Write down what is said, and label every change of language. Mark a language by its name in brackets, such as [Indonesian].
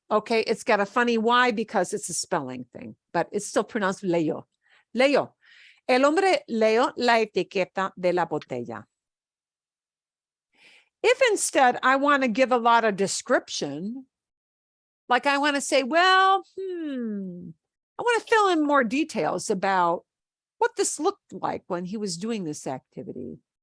[English] Okay, it's got a funny Y because it's a spelling thing, but it's still pronounced leyó. [Spanish] Leyó. El hombre leyó la etiqueta de la botella. [English] If instead I want to give a lot of description, Like I want to say, well, I want to fill in more details about what this looked like when he was doing this activity.